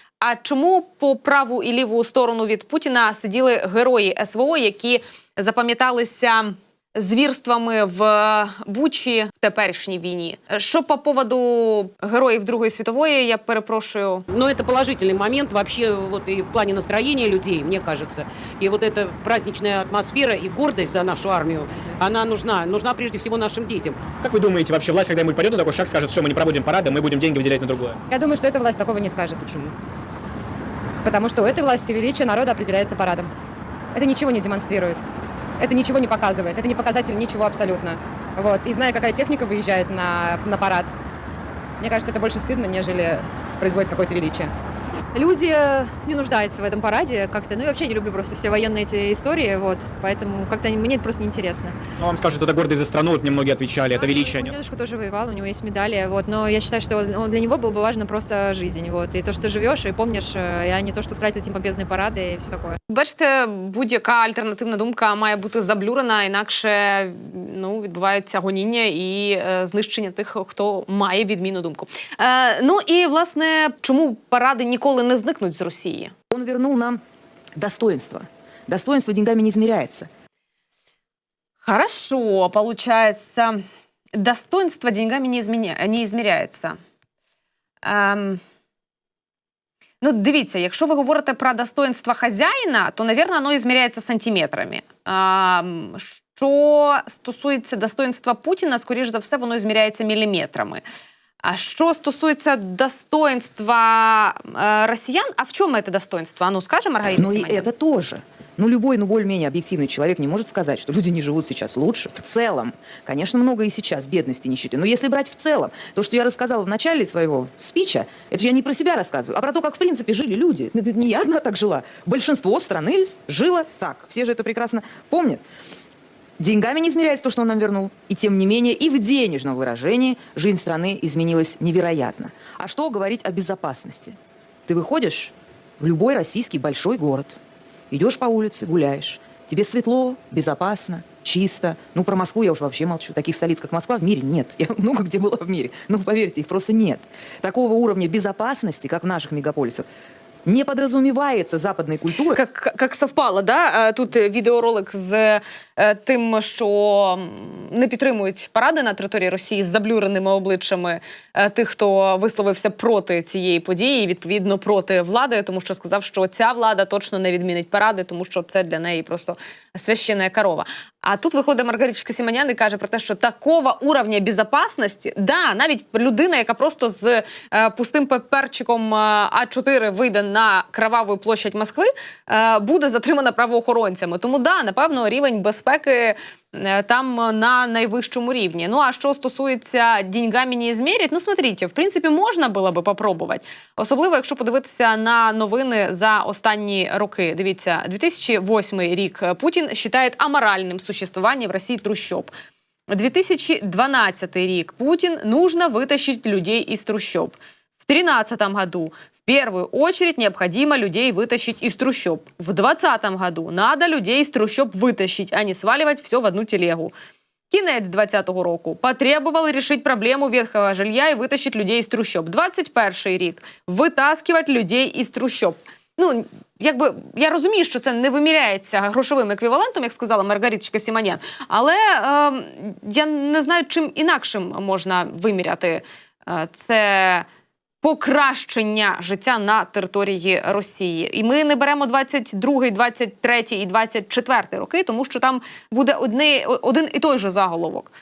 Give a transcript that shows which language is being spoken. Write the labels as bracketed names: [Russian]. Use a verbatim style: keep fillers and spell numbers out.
[Ukrainian] А чому по праву і ліву сторону від Путіна сиділи герої ес ве о, які запам'яталися... звірствами в Бучі в теперішній війні. Що по поводу героїв Другої світової, я перепрошую. [Russian] Ну, это положительный момент вообще вот и в плане настроения людей, мне кажется. И вот эта праздничная атмосфера и гордость за нашу армию, она нужна. Нужна прежде всего нашим детям. Как вы думаете, вообще власть когда-нибудь пойдет на такой шаг, скажет, все, мы не проводим парады, мы будем деньги выделять на другое? Я думаю, что эта власть такого не скажет. Почему? Потому что у этой власти величие народа определяется парадом. Это ничего не демонстрирует. Это ничего не показывает, это не показатель ничего абсолютно. Вот. И зная, какая техника выезжает на, на парад, мне кажется, это больше стыдно, нежели производит какое-то величие. Люди не нуждаются в этом параде как-то. Ну, я вообще не люблю просто все военные эти истории, вот. Поэтому как-то мне это просто неинтересно. Ну, вам скажут, что это гордость за страну, вот мне многие отвечали, да, это величие. Мой дедушка тоже воевал, у него есть медали, вот. Но я считаю, что он, для него было бы важно просто жизнь, вот. И то, что ты живешь и помнишь, а не то, что устраивать эти помпезные парады и все такое. [Ukrainian] Бачите, будь-яка альтернативна думка має бути заблюрена, інакше, ну, відбувається гоніння і е, знищення тих, хто має відмінну думку. Е, ну, і, власне, чому паради ніколи не зникнуть з Росії? [Russian] Он вернул нам достоинство. Достоинство деньгами не измеряется. Хорошо, получается. Достоинство деньгами не, изменя... не измеряется. Ем... [Ukrainian] Ну, дивіться, якщо ви говорите про достоинство хазяїна, то, наверное, воно ізміряється сантиметрами. Ем... Що стосується достоинства Путіна, скоріш за все, воно ізміряється міліметрами. [Russian] А что стосуется достоинства э, россиян, а в чем это достоинство? А ну, скажем, Маргарита Ну и Симоненко. Это тоже. Ну, любой, ну, более-менее объективный человек не может сказать, что люди не живут сейчас лучше в целом. Конечно, много и сейчас бедности, нищеты. Но если брать в целом, то, что я рассказала в начале своего спича, это же я не про себя рассказываю, а про то, как в принципе жили люди. Это не я одна так жила. Большинство страны жило так. Все же это прекрасно помнят. Деньгами не измеряется то, что он нам вернул. И тем не менее, и в денежном выражении жизнь страны изменилась невероятно. А что говорить о безопасности? Ты выходишь в любой российский большой город, идешь по улице, гуляешь. Тебе светло, безопасно, чисто. Ну, про Москву я уж вообще молчу. Таких столиц, как Москва, в мире нет. Я много где была в мире. Но, поверьте, их просто нет. Такого уровня безопасности, как в наших мегаполисах, не подразумевается западной культурой. Как, как совпало, да? [Ukrainian] Тут відеоролик з тим, що не підтримують паради на території Росії з заблюреними обличчями тих, хто висловився проти цієї події і, відповідно, проти влади, тому що сказав, що ця влада точно не відмінить паради, тому що це для неї просто священна корова. А тут виходить Маргариточка Сіманян і каже про те, що [Russian] такого уровня [Ukrainian] безпечності, да, навіть людина, яка просто з е, пустим паперчиком е, а чотири вийде на кроваву площадь Москви, е, буде затримана правоохоронцями. Тому, да, напевно, рівень безпеки е, там на найвищому рівні. Ну, а що стосується [Russian] «деньгами не измерять», ну, смотрите, [Ukrainian] в принципі, можна було би попробувати. Особливо, якщо подивитися на новини за останні роки. Дивіться, дві тисячі восьмий рік. Путін вважає аморальним [Russian] существом существования в России трущоб. две тысячи двенадцатый рік. Путин нужно вытащить людей из трущоб. В две тысячи тринадцатом году первую очередь необходимо людей вытащить из трущоб. В двадцатом году надо людей из трущоб вытащить, а не сваливать все в одну телегу. [Ukrainian] Кінець двадцятого року. Потребували рішити проблему ветхого жилья і витащити людей із трущоб. двадцять перший рік. Витаскувати людей із трущоб. Ну, якби, я розумію, що це не виміряється грошовим еквівалентом, як сказала Маргариточка Сіманян, але е, я не знаю, чим інакшим можна виміряти е, це покращення життя на території Росії. І ми не беремо двадцять другий, двадцять третій і двадцять четвертий роки, тому що там буде одне, один і той же заголовок.